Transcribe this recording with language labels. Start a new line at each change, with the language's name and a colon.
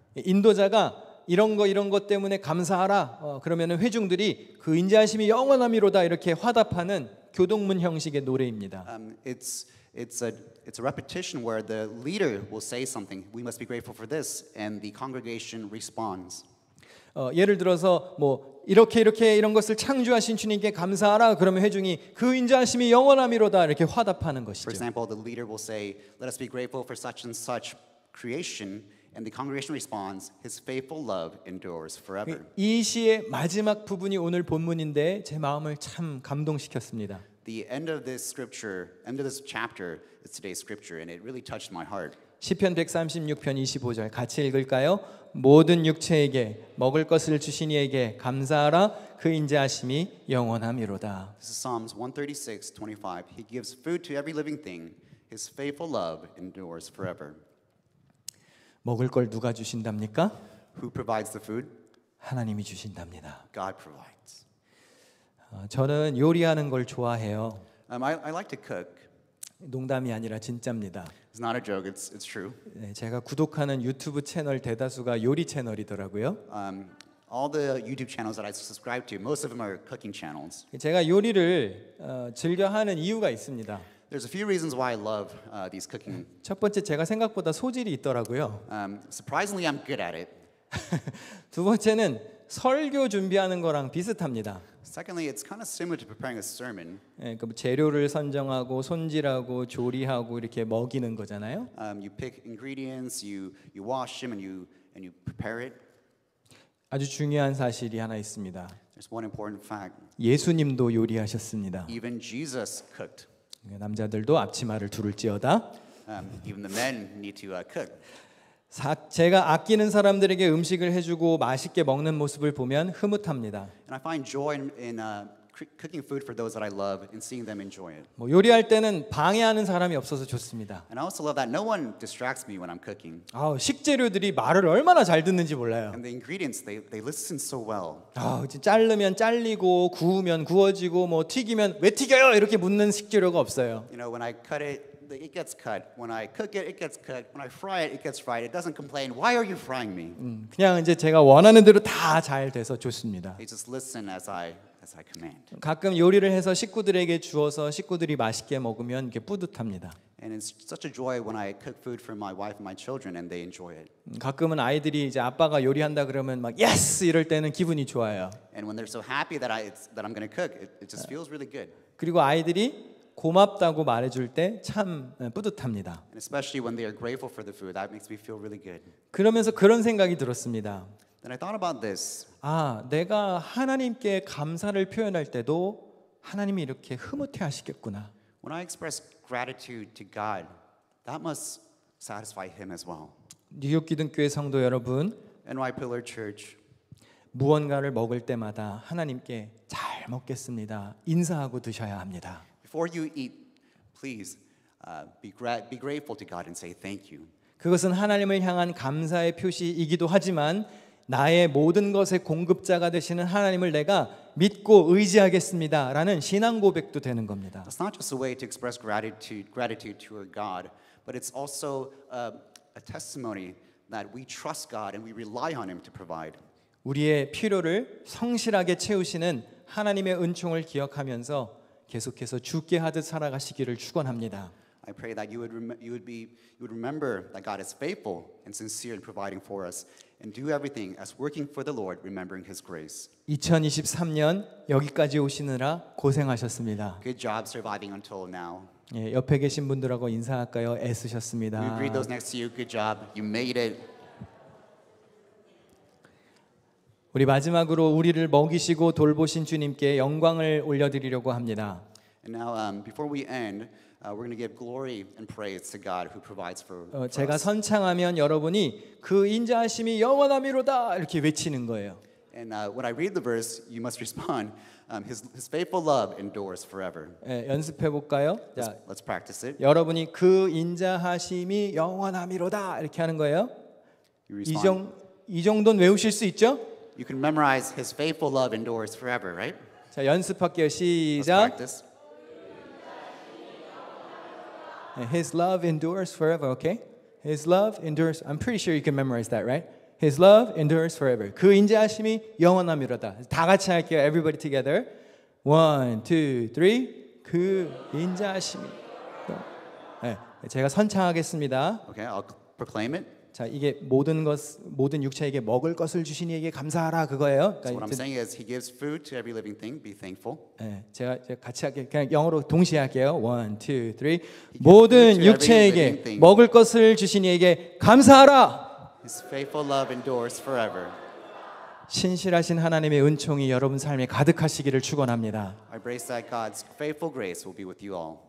Korean: 인도자가 이런 것 때문에 감사하라. 그러면은 회중들이 그 인자하심이 영원함이로다 이렇게 화답하는 교동문 형식의 노래입니다.
English: It's a repetition where the leader will say something. We must be grateful for this, and the congregation responds.
Korean: 예를 들어서 뭐 이렇게 이런 것을 창조하신 주님께 감사하라. 그러면 회중이 그 인자하심이 영원함이로다 이렇게 화답하는
English: For
Korean: 것이죠.
English: example, the leader will say, "Let us be grateful for such and such creation." And the congregation responds, His faithful love endures forever.
Korean: 이 시의 마지막 부분이 오늘 본문인데 제 마음을 참 감동시켰습니다.
English: The end of this scripture, end of this chapter is today's scripture, and it really touched my heart.
Korean: 시편 136편 25절 같이 읽을까요? 모든 육체에게 먹을 것을 주신 이에게 감사하라. 그 인자하심이 영원함이로다.
English: This is Psalms 136:25. He gives food to every living thing. His faithful love endures forever.
Korean: 먹을 걸 누가 주신답니까?
English: Who provides the food?
Korean: 하나님이 주신답니다.
English: God provides.
Korean: 저는 요리하는 걸 좋아해요.
English: I like to cook.
Korean: 농담이 아니라 진짜입니다.
English: It's not a joke. It's true.
Korean: 네, 제가 구독하는 유튜브 채널 대다수가 요리 채널이더라고요.
English: All the YouTube channels that I subscribe to, most of them are cooking channels.
Korean: 제가 요리를 즐겨 하는 이유가 있습니다.
English: There's a few reasons why I love these cooking.
Korean: 첫 번째, 제가 생각보다 소질이 있더라고요.
English: Surprisingly, I'm good at it.
Korean: 두 번째는 설교 준비하는 거랑 비슷합니다.
English: Secondly, it's kind of similar to preparing a sermon.
Korean: 예, 그 재료를 선정하고 손질하고 조리하고 이렇게 먹이는 거잖아요.
English: You pick ingredients, you wash them, and you prepare it.
Korean: 아주 중요한 사실이 하나 있습니다.
English: There's one important fact.
Korean: 예수님도 요리하셨습니다.
English: Even Jesus cooked.
Korean: 남자들도 앞치마를 두를지어다.
English: Even the men need to cook.
Korean: 제가 아끼는 사람들에게 음식을 해주고 맛있게 먹는 모습을 보면 흐뭇합니다.
English: And I find joy in cooking food for those that I love and seeing them enjoy it.
Korean: 뭐 요리할 때는 방해하는 사람이 없어서 좋습니다.
English: And I also love that no one distracts me when I'm cooking.
Korean: 식재료들이 말을 얼마나 잘 듣는지 몰라요.
English: And the ingredients, they listen so well.
Korean: 자르면 잘리고 구우면 구워지고 뭐 튀기면 왜 튀겨요? 이렇게 묻는 식재료가 없어요.
English: You know, when I cut it, it gets cut. When I cook it, it gets cut. When I fry it, it gets fried. It doesn't complain. Why are you frying me?
Korean: 그냥 이제 제가 원하는 대로 다 잘 돼서 좋습니다.
English: They just listen as I command.
Korean: 가끔 요리를 해서 식구들에게 주어서 식구들이 맛있게 먹으면 이게 뿌듯합니다.
English: And it's such a joy when I cook food for my wife and my children and they enjoy it.
Korean: 가끔은 아이들이 이제 아빠가 요리한다 그러면 막 예스 이럴 때는 기분이 좋아요.
English: And when they're so happy that I'm going to cook, it just feels really good.
Korean: 그리고 아이들이 고맙다고 말해줄 때 참 뿌듯합니다.
English: And especially when they are grateful for the food, that makes me feel really good.
Korean: 그러면서 그런 생각이 들었습니다.
English: Then I thought about this.
Korean: 내가 하나님께 감사를 표현할 때도 하나님이 이렇게 흐뭇해 하시겠구나.
English: When I express gratitude to God, that must satisfy Him as well.
Korean: 뉴욕 기둥교회 성도 여러분,
English: NY Pillar Church,
Korean: 무언가를 먹을 때마다 하나님께 잘 먹겠습니다. 인사하고 드셔야 합니다.
English: before you eat, please be grateful to God and say thank you.
Korean: 그것은 하나님을 향한 감사의 표시이기도 하지만 나의 모든 것의 공급자가 되시는 하나님을 내가 믿고 의지하겠습니다라는 신앙 고백도 되는 겁니다.
English: It's not just a way to express gratitude to our God, but it's also a testimony that we trust God and we rely on Him to provide.
Korean: 우리의 필요를 성실하게 채우시는 하나님의 은총을 기억하면서 계속해서 주께 하듯 살아가시기를 축원합니다.
English: I pray that you would remember that God is faithful and sincere in providing for us, and do everything as working for the Lord, remembering His grace.
Korean: 2023년 여기까지 오시느라 고생하셨습니다.
English: Good job surviving until now.
Korean: 옆에 계신 분들하고 인사할까요?
English: We
Korean: 애쓰셨습니다.
English: greet those next to you. Good job. You made it.
Korean: 우리 마지막으로 우리를 먹이시고 돌보신 주님께 영광을 올려드리려고 합니다.
English: And now, before we end, we're going to give glory and praise to God who provides for
Korean: 제가
English: us.
Korean: 선창하면 여러분이 그 인자하심이 영원함이로다 이렇게 외치는 거예요.
English: And when I read the verse, you must respond. His faithful love endures forever.
Korean: 연습해 볼까요? 자,
English: Let's practice it.
Korean: 여러분이 그 인자하심이 영원함이로다 이렇게 하는 거예요.
English: You respond.
Korean: 이 정도는 외우실 수 있죠?
English: You can memorize His faithful love endures forever, right?
Korean: 자, 연습할게요.
English: Let's
Korean: 시작.
English: practice. His love endures forever. Okay? His love endures. I'm pretty sure you can memorize that, right? His love endures forever.
Korean: 그 인자하심이 영원함이로다. 다 같이 할게요.
English: Everybody together.
Korean: 1, 2, 3. 그 인자하심이. 네, 제가 선창하겠습니다.
English: Okay, I'll proclaim it.
Korean: 자, 이게 모든 육체에게 먹을 것을 주신 이에게 감사하라 그거예요.
English: So what I'm saying is, He gives food to every living thing. Be thankful.
Korean: 네, 제가 같이 할게요. 그냥 영어로 동시에 할게요. 1, 2, 3. 모든 육체에게 먹을 것을 주신 이에게 감사하라.
English: His faithful love endures forever.
Korean: 신실하신 하나님의 은총이 여러분 삶에 가득하시기를 축원합니다.
English: I pray that God's faithful grace will be with you all.